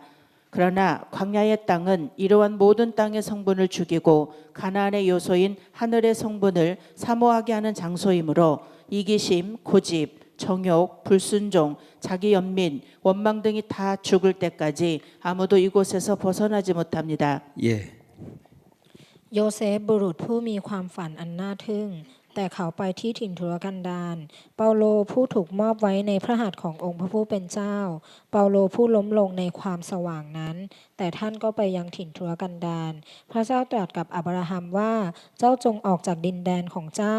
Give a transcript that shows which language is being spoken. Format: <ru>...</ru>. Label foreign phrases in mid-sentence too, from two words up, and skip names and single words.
<ko>그러나 광야의 땅은 이러한 모든 땅의 성분을 죽이고 가나안의 요소인 하늘의 성분을 사모하게 하는 장소이므로 이기심, 고집, 정욕, 불순종, 자기 연민, 원망 등이 다 죽을 때까지 아무도 이곳에서 벗어나지 못합니다. 예.</ko> <th>โยเซฟบุรุษผู้มีความฝันอันน่าทึ่งแต่เขาไปที่ถิ่นทุรกันดารเปาโลผู้ถูกมอบไว้ในพระหัตถ์ขององค์พระผู้เป็นเจ้าเปาโลผู้ล้มลงในความสว่างนั้นแต่ท่านก็ไปยังถิ่นทุรกันดารพระเจ้าตรัสกับอับราฮัมว่าเจ้าจงออกจากดินแดนของเจ้า</th>